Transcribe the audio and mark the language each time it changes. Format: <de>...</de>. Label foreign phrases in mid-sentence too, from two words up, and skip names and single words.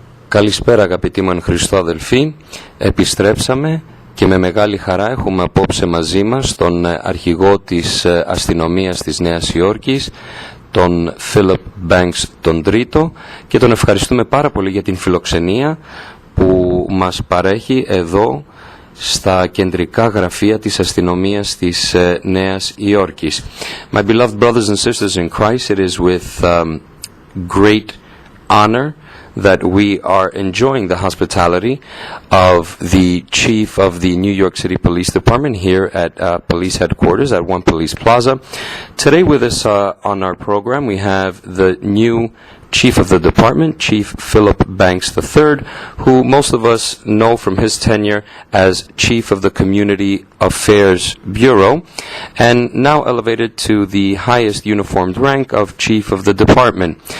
<el>Καλησπέρα αγαπητοί μου εν Χριστώ αδελφοί, επιστρέψαμε και με μεγάλη χαρά έχουμε απόψε μαζί μας τον αρχηγό της αστυνομίας της Νέας Υόρκης, τον Philip Banks τον Τρίτο, και τον ευχαριστούμε πάρα πολύ για την φιλοξενία που μας παρέχει εδώ στα κεντρικά γραφεία της αστυνομίας της Νέας Υόρκης.</el> <en>My beloved brothers and sisters in Christ, it is with great honor that we are enjoying the hospitality of the Chief of the New York City Police Department here at Police Headquarters at One Police Plaza. Today with us on our program we have the new Chief of the Department, Chief Philip Banks III, who most of us know from his tenure as Chief of the Community Affairs Bureau, and now elevated to the highest uniformed rank of Chief of the Department.</en>